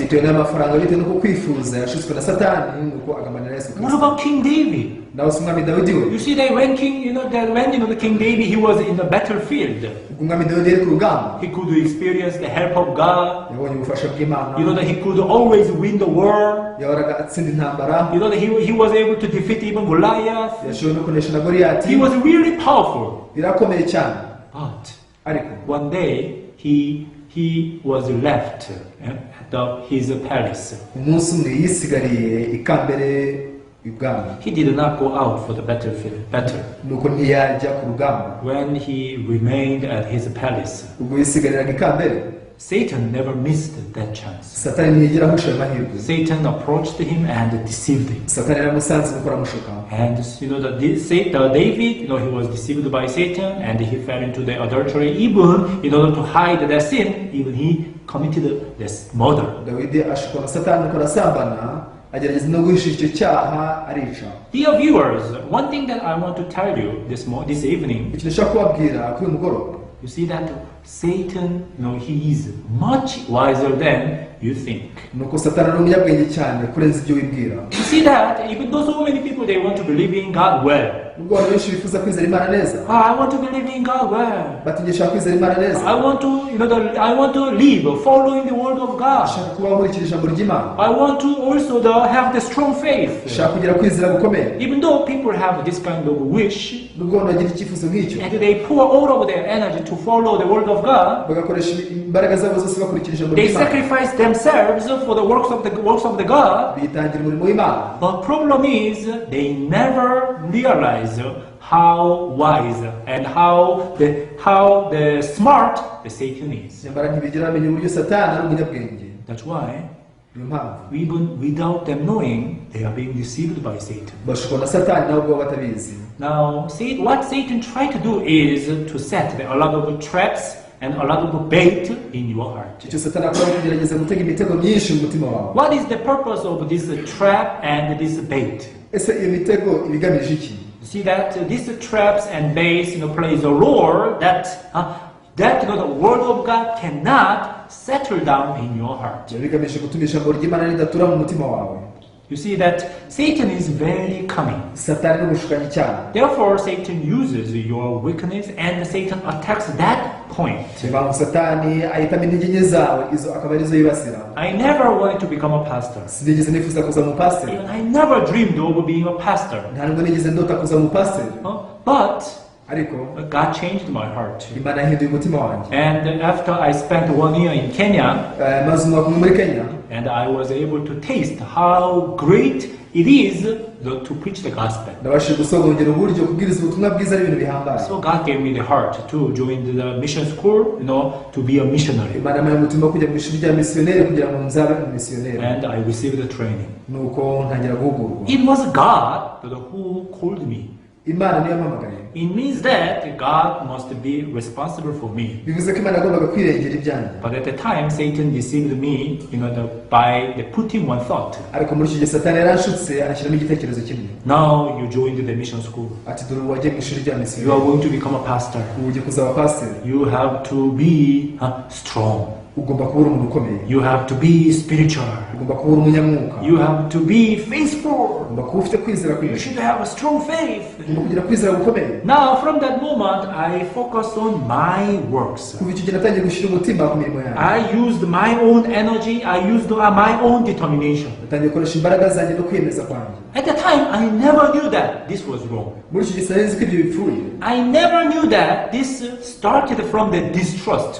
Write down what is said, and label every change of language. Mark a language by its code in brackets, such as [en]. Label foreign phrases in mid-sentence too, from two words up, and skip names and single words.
[rw] bitewe n'amafaranga, bitewe n'uko kwifuza yashutswe na Satani, nuko agambanira Yesu [en] What [rw] Kristo. [en] about King David? [rw] nawe si umwami Dawidi we. [en] You see that when the King David, he was in the battlefield, [rw] ubwo umwami Dawidi yari ku rugamba, [en] he could experience the help of God. [rw] yabonye ubufasha bw'Imana. [en] That he could always win the war. [rw] yahoraga atsinda intambara. [en] You know, he was able to defeat even Goliath. [rw] Yashoboye no kunesha na Goliyati. [en] He was really powerful. [rw] Birakomeye cyane. [en] But [rw] Ariko [en] one day he was left at his palace. [rw] umunsi umwe yisigariye ikambere ibwami. [en] He did not go out for the battlefield. [rw] Nuko ntiyajya ku rugamba. [en] When he remained at his palace, [rw] Ubwo yisigariraga ikambere, [en] Satan never missed that chance. [rw] Satani ntiyigera ahusha ayo mahirwe. [en] Satan approached him and deceived him. [rw] Satani yaramusanze nuko aramushuka. [en] And you know that David, you know, he was deceived by Satan and he fell into the adultery. Even in order to hide that sin, even he committed this murder. [rw] Dawidi ashukwa na Satani nuko arasambana, agerageza no guhisha icyo cyaha arica. [en] Dear viewers, one thing that I want to tell you this evening, [rw] Ikintu nshaka kubabwira kuri uyu mugoroba, [en] you see that Satan, you know, he is much wiser than you think. [rw] nuko Satani ari umunyabwenge cyane kurenza ibyo wibwira. [en] You see that even though so many people they want to believe in God well. [rw] Nubwo abantu benshi bifuza kwizera Imana neza, [en] I want to believe in God well. [rw] batigisha kwizera Imana neza. [en] I want to, you know, I want to live following the word of God. [rw] Shaka kubaho nkurikije ijambo ry'Imana. [en] I want to also have the strong faith. [rw] Shaka kugira kwizera gukomeye. [en] Even though people have this kind of wish [rw] Nubwo abantu bagira icyifuzo nk'icyo, [en] and they pour all of their energy to follow the word of God, [rw] bagakoresha imbaraga zabo zose bakurikira ijambo [en] they [rw] ry'Imana, [en] sacrifice themselves for the works of the God. [rw] bitangira umurimo w'Imana. [en] But problem is they never realize how wise and how the smart the Satan is. [rw] Nyamara ntibigera bamenya uburyo Satani ari umunyabwenge. [en] That's why [rw] Niyo mpamvu [en] even without them knowing, they are being deceived by Satan. [rw] bashukwa na Satani nabo baba batabizi. [en] Now, what Satan tried to do is to set a lot of traps and a lot of bait in your heart. [rw] Icyo Satani akora ni kugerageza gutega imitego myinshi mu mutima wawe. [en] What is the purpose of this trap and this bait? [rw] Ese iyo mitego ibigamije iki? [en] You see that these traps and baits, you know, plays a role that you know the word of God cannot settle down in your heart. [rw] Bigamije gutuma ijambo ry'Imana ridatura mu mutima wawe. [en] You see that Satan is very cunning. [rw] Satani ni umushukanyi cyane. [en] Therefore, Satan uses your weakness and Satan attacks that point. [rw] Niyo mpamvu Satani ahitamo intege nke zawe, izo akaba arizo yibasira. [en] I never wanted to become a pastor. [rw] Sinigeze nifuza kuza mu pastor. [en] Even I never dreamed of being a pastor. [rw] Nta nubwo nigeze ndota kuza mu pastor. [en] But [rw] Ariko [en] God changed my heart. [rw] Imana yahinduye umutima wanjye. [en] And after I spent 1 year in Kenya, [rw] Maze umwaka umwe muri Kenya, [en] and I was able to taste how great it is to preach the gospel. [rw] nabashije gusogongera uburyo kubwiriza ubutumwa bwiza ari ibintu bihambaye. [en] So God gave me the heart to join the mission school, you know, to be a missionary. [rw] Imana yampaye umutima wo kujya mu ishuri rya misiyoneri kugira ngo nzabe umusiyoneri. [en] And I received the training. [rw] Nuko ntangira guhugurwa. [en] It was God who called me. [rw] Imana niyo yampamagaye. [en] It means that God must be responsible for me. [rw] Bivuze ko Imana yagombaga kwirengera ibyanjye. [en] But at the time, Satan deceived me, you know, by putting one thought. [rw] Ariko muri icyo gihe Satani yaranshutse anashyiramo igitekerezo kimwe. [en] Now you joined the mission school. [rw] Ati dore ubu wagiye mu ishuri rya [en] You are [rw] misiyoneri. [en] going to become a pastor. [rw] Ubu ugiye kuzaba pasiteri. [en] You have to be strong. [rw] Ugomba kuba uri umuntu ukomeye. [en] You have to be spiritual. [rw] Ugomba kuba uri umunyamwuka. [en] You have to be faithful. [rw] Ugomba kuba ufite kwizera [en] You [rw] kwinshi. [en] should have a strong faith. [rw] Ugomba kugira kwizera gukomeye. [en] Now, from that moment, I focused on my works. [rw] Kuva icyo gihe natangiye gushyira umutima ku mirimo yanjye. [en] I used my own energy. I used my own determination. [rw] Natangiye gukoresha imbaraga zanjye no kwiyemeza kwanjye. [en] At the time, I never knew that this was wrong. [rw] Muri icyo gihe sinari nzi ko ibyo bipfuye. [en] I never knew that this started from the distrust.